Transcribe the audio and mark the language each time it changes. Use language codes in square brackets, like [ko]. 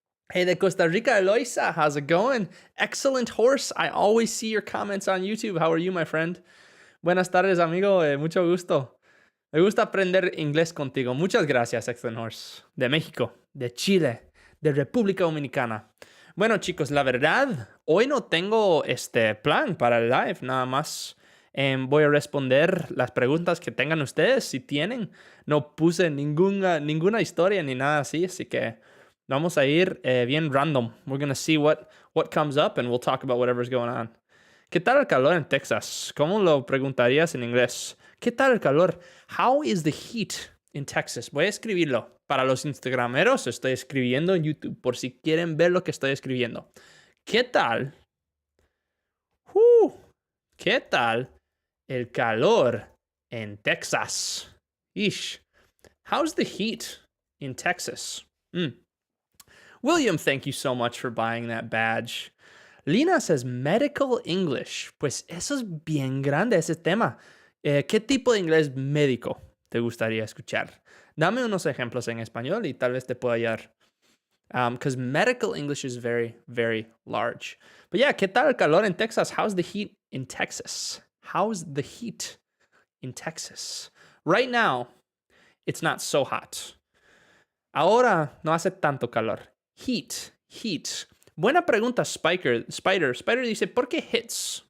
[en] Hey, de Costa Rica, Eloisa, how's it going? Excellent horse. I always see your comments on YouTube. How are you, my friend? [es] Buenas tardes, amigo. Mucho gusto. Me gusta aprender inglés contigo. Muchas gracias, Excellent Horse. De México, de Chile, de República Dominicana. Bueno, chicos, la verdad, hoy no tengo plan para el live, nada más. Voy a responder las preguntas que tengan ustedes, si tienen. No puse ninguna historia ni nada así que... Vamos a ir bien random. [en] We're going to see what comes up and we'll talk about whatever's going on. [es] ¿Qué tal el calor en Texas? ¿Cómo lo preguntarías en inglés? ¿Qué tal el calor? [en] How is the heat in Texas? [es] Voy a escribirlo. Para los instagrameros estoy escribiendo en YouTube por si quieren ver lo que estoy escribiendo. ¿Qué tal? ¿Qué tal el calor en Texas? [en] Ish. How's the heat in Texas? William, thank you so much for buying that badge. Lina says medical English. [es] Pues eso es bien grande ese tema. ¿Qué tipo de inglés médico te gustaría escuchar? Dame unos ejemplos en español y tal vez te pueda ayudar. [en] Because medical English is very, very large. But yeah, [es] ¿qué tal el calor en Texas? [en] How's the heat in Texas? How's the heat in Texas? Right now, it's not so hot. [es] Ahora no hace tanto calor. Heat. Buena pregunta, Spider. Spider dice, ¿por qué hits?